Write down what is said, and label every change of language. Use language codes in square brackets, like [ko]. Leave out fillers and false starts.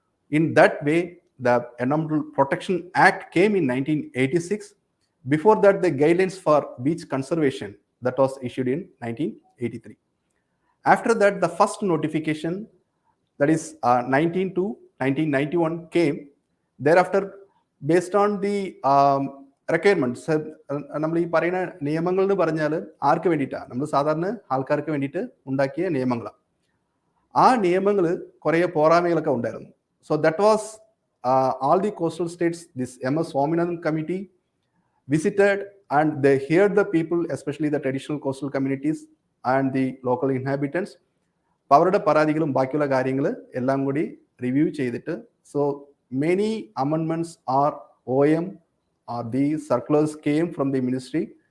[en] In that way, the Environmental Protection Act came in 1986. Before that, the guidelines for beach conservation, that was issued in 1983. After that, the first notification, that is 19 to 1991 came. Thereafter, based on the requirements, [ml] നമ്മൾ ഈ പറയുന്ന നിയമങ്ങൾ എന്ന് പറഞ്ഞാൽ ആർക്ക് വേണ്ടിയിട്ടാണ്? നമ്മൾ സാധാരണ ആൾക്കാർക്ക് വേണ്ടിയിട്ട് ഉണ്ടാക്കിയ നിയമങ്ങളാണ്. ആ നിയമങ്ങൾ കുറേ പോരായ്മകളൊക്കെ ഉണ്ടായിരുന്നു. [en] So that was all the coastal states, this MS Swaminathan committee visited, and they heard the people, especially the traditional coastal communities and the local inhabitants. [ml] അപ്പോൾ അവരുടെ പരാതികളും ബാക്കിയുള്ള കാര്യങ്ങൾ എല്ലാം കൂടി റിവ്യൂ ചെയ്തിട്ട്, [en] so many amendments are OM or the circulars came from the ministry.